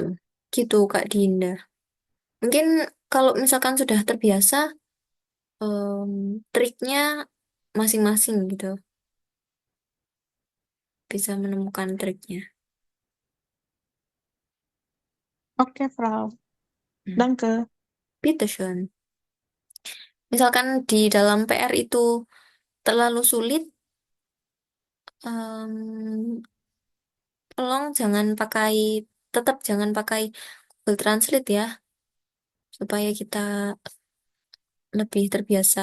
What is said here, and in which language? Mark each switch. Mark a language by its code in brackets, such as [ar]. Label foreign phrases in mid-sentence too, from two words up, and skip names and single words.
[id] Gitu Kak Dinda. Mungkin kalau misalkan sudah terbiasa triknya masing-masing gitu. Bisa menemukan triknya. Oke, Frau. Hmm. [de] Danke. Bitteschön. [id] Misalkan di dalam PR itu terlalu sulit, em, tolong tetap jangan pakai Google Translate ya, supaya kita lebih terbiasa.